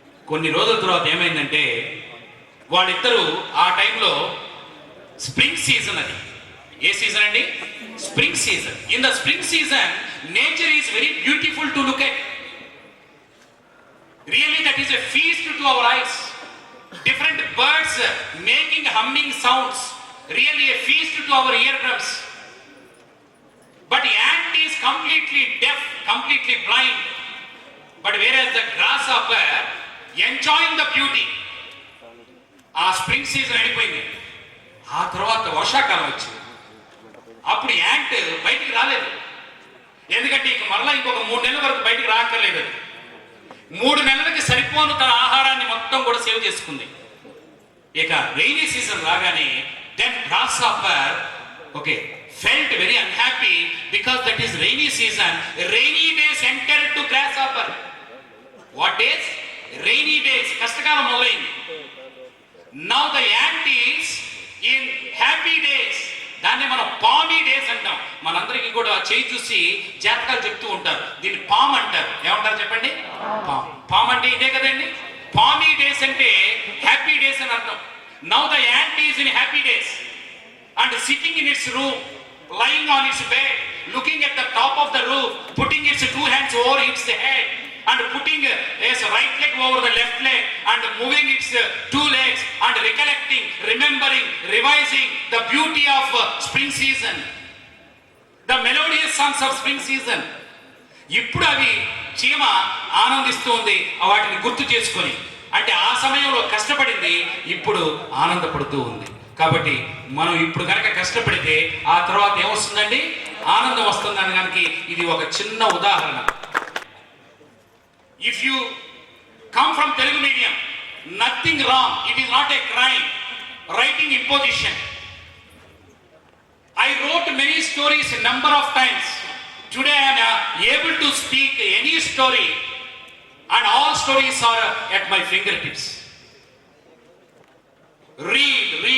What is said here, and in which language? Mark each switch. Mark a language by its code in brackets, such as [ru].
[te] కొన్ని రోజుల తర్వాత ఏమైందంటే వాళ్ళిద్దరూ ఆ టైంలో స్ప్రింగ్ సీజన్, అది ఏ సీజన్ అండి? Spring season. [en] In the spring season nature is very beautiful to look at. Really that is a feast to our eyes. Different birds making humming sounds, really a feast to our ear drums. But ant is completely deaf, completely blind. But whereas the grasshopper enjoying the beauty. [te] ఆ spring season అయిపోయింది. ఆ తర్వాత వర్షాకాలం వచ్చింది. అప్పుడు ant బయటికి రాలేదు. ఎందుకంటే ఇక మరలా ఇంకొక 3 నెలల వరకు బయటికి రాక్కర్లేదు. 3 నెలలకి సరిపోను తన ఆహారాన్ని మొత్తం కూడా సేవ్ చేసుకుంది. [en] ఇక rainy season [te] రాగానే [en] Then grasshopper felt very unhappy because that is rainy season. Rainy days entered to grasshopper. What days? Rainy days. [te] కష్టకాలం మొదలైంది. [en] Now the ant is in happy days. [te] దాన్ని మనం పామీ డేస్ అంటాం. మనందరికీ కూడా చేయి చూసి జాతకాలు చెప్తూ ఉంటారు. దీన్ని పామ్ అంటారు. ఏమంటారు చెప్పండి? పామ్ అంటే ఇదే కదండి. పామీ డేస్ అంటే హ్యాపీ డేస్ అని అర్థం. [en] Now the ant is in happy days and sitting in its room, lying on its bed, looking at the top of the roof, putting its 2 hands over its head and putting its right leg over the left leg and moving its 2 legs and recollecting, remembering, revising the beauty of spring season, the melodious songs of spring season. [te] ఇప్పుడు అవి చీమ ఆనందిస్తూ ఉంది వాటిని గుర్తు చేసుకొని. అంటే ఆ సమయంలో కష్టపడింది, ఇప్పుడు ఆనందపడుతూ ఉంది. కాబట్టి మనం ఇప్పుడు కనుక కష్టపడితే ఆ తర్వాత ఏమొస్తుందండి? ఆనందం వస్తుందని కనుక ఇది ఒక చిన్న ఉదాహరణ. [en] If you come from Telugu medium, nothing wrong, it is not a crime writing imposition. I wrote many stories number of times. Today I am able to speak any story and all stories are at my fingertips. Read.